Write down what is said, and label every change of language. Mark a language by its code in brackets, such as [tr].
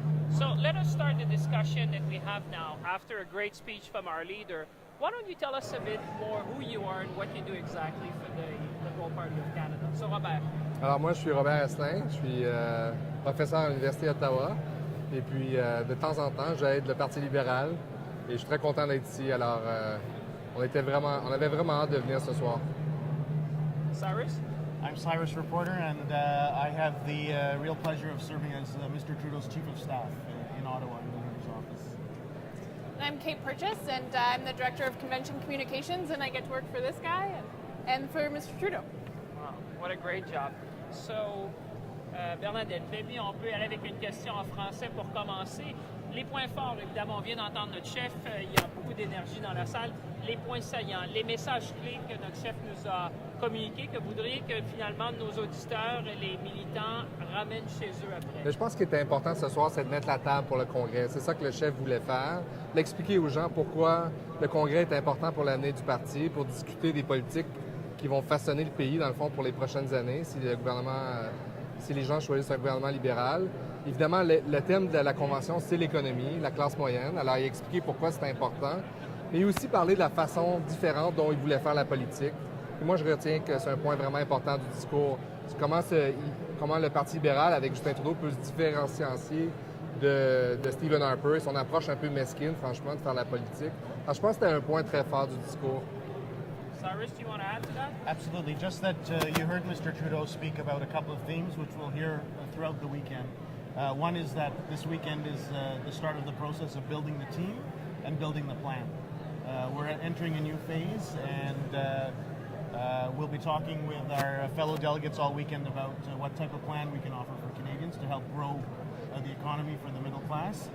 [en] So let us start the discussion that we have now. After a great speech from our leader, why don't you tell us a bit more who you are and what you do exactly for the Liberal Party of Canada? So Robert. [fr] Alors moi, je suis Robert Asselin, je suis professeur à l'Université d'Ottawa et puis de temps en temps, j'aide le Parti libéral et je suis très content d'être ici. Alors, on avait vraiment hâte de venir ce soir. Cyrus? [en] I'm Cyrus Reporter, and I have the real pleasure of serving as Mr. Trudeau's Chief of Staff in Ottawa in the Leader's office. I'm Kate Purchase, and I'm the Director of Convention Communications, and I get to work for this guy and for Mr. Trudeau. Wow, what a great job. So, Bernadette, maybe [fr] on peut aller avec une question en français pour commencer. Les points forts, évidemment, on vient d'entendre notre chef, il y a beaucoup d'énergie dans la salle. Les points saillants, les messages clés que notre chef nous a communiqués, que vous voudriez que finalement nos auditeurs et les militants ramènent chez eux après. Mais je pense qu'il est important ce soir, c'est de mettre la table pour le congrès. C'est ça que le chef voulait faire, d'expliquer aux gens pourquoi le congrès est important pour l'avenir du parti, pour discuter des politiques qui vont façonner le pays, dans le fond, pour les prochaines années, si les gens choisissent un gouvernement libéral. Évidemment, le thème de la convention, c'est l'économie, la classe moyenne. Alors, il a expliqué pourquoi c'est important, mais aussi parler de la façon différente dont il voulait faire la politique. Et moi, je retiens que c'est un point vraiment important du discours. Comment le Parti libéral, avec Justin Trudeau, peut se différencier de Stephen Harper et son approche un peu mesquine, franchement, de faire la politique. Alors, je pense que c'était un point très fort du discours. [en] Cyrus, do you want to add to that? Absolutely. Just that you heard Mr. Trudeau speak about a couple of themes, which we'll hear throughout the weekend. One is that this weekend is the start of the process of building the team and building the plan. We're entering a new phase, and we'll be talking with our fellow delegates all weekend about what type of plan we can offer for Canadians to help grow the economy for the middle class.